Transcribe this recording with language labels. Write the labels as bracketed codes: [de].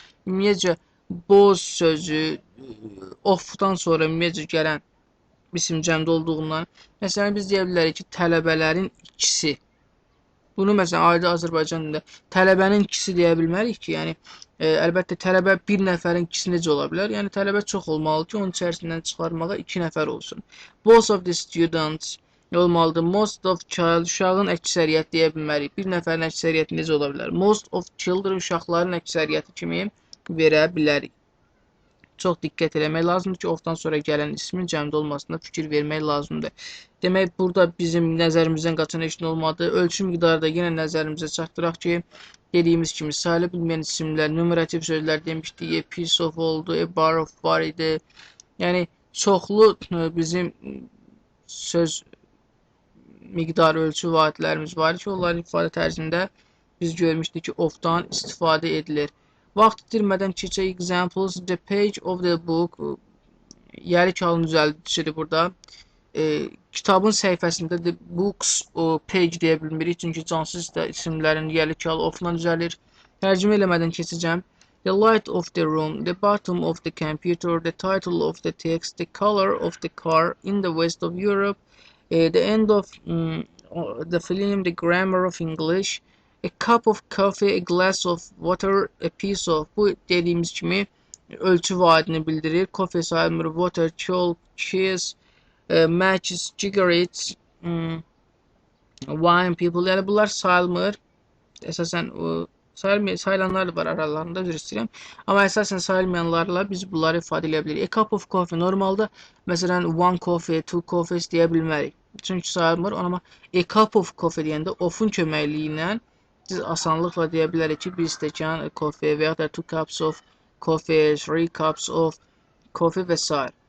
[az] Ümumiyyətcə, both sözü of-dan sonra ümumiyyətcə gələn isim cəmdə olduğundan, məsələn, biz deyə bilərik ki, tələbələrin ikisi. Bunu məsələn, adi Azərbaycan dilində tələbənin ikisi deyə bilmərik ki, yəni əlbəttə tələbə bir nəfərin ikisi necə ola bilər? Yəni tələbə çox olmalı ki, onun içərisindən çıxarmağa 2 nəfər olsun. [en] Both of the students [az] olmalıdır. [en] Most of child, [az] uşağın əksəriyyət deyə bilmərik. Bir nəfərin əksəriyyəti necə ola bilər? [en] Most of children, [az] uşaqların əksəriyyəti kimi verə bilərik. Çox diqqət eləmək lazımdır ki, of-dan sonra gələn ismin cəmdə olmasına fikir vermək lazımdır. Demək, burada bizim nəzərimizdən qaçan heç nə olmadı. Ölçü miqdarı da yenə nəzərimizə çatdıraq ki, dediyimiz kimi sayıla bilməyən isimlər, numerativ sözlər demişdik, [en] a piece of [az] oldu, [en] a bar of [az] var idi. Yəni, çoxlu bizim söz miqdarı ölçü vahidlərimiz var ki, onların ifadə tərzində biz görmüşdük ki, of-dan istifadə edilir. Vaxt itirmədən keçək [en] examples. The page of the book. [az] Yəli kağıdın düzəldicisidir burada. Kitabın səhifəsində [en] the books page [az] deyə bilmirik. Çünki cansız da isimlərin yəli kağıdı of-la düzəlir. Tərcümə eləmədən keçəcəm. [en] The light of the room. The bottom of the computer. The title of the text. The color of the car in the west of Europe. The end of the film. The grammar of English. A cup of coffee, a glass of water, a piece of. [az] Bu dediyimiz kimi ölçü vahidini bildirir. [en] Coffee [az] sayılmır, [en] water, chalk, cheese, matches, cigarettes, wine, people. [az] Yəni bunlar sayılmır. Əsasən sayılanlar da var aralarında, üzr istəyirəm. Amma əsasən sayılmayanlarla biz bunları ifadə edə bilirik. [en] A cup of coffee [az] normalda məsələn [en] one coffee, two coffees [az] deyə bilmərik. Çünki sayılmır. Amma [en] a cup of coffee [az] deyəndə ofun köməkliyi ilə biz asanlıqla deyə bilərik ki, bir stəkan coffee və ya da [en] 2 cups of coffee, [az] 3 cups of coffee və s.